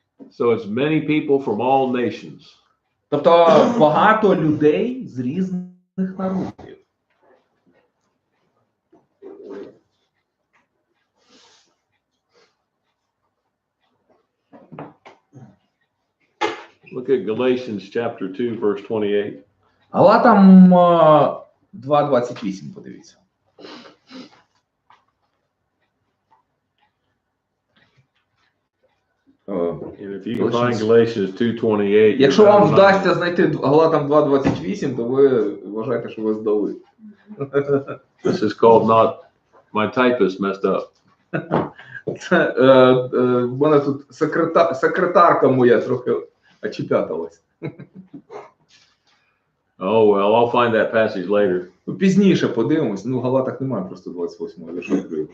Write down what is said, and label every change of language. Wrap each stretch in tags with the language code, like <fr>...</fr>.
<en>So it's many people from all nations.</en> <uk>Тобто багато людей з різних народів.</uk> <en>Look at Galatians chapter 2, verse 28.</en> <uk>Галатам 2:28, подивіться.</uk> <en>And if you can find Galatians 2:28,</en> <uk>Якщо вам вдасться знайти Галатам 2:28, то ви вважаєте, що ви здали.</uk> <en>This is called not my typist messed up.</en> <uk>Це, в мене тут секретарка моя трохи очепяталась.</uk> <en>Oh, well, I'll find that passage later.</en> <uk>Пізніше подивимось. Ну, в Галатах немає просто 28-го вірша.</uk>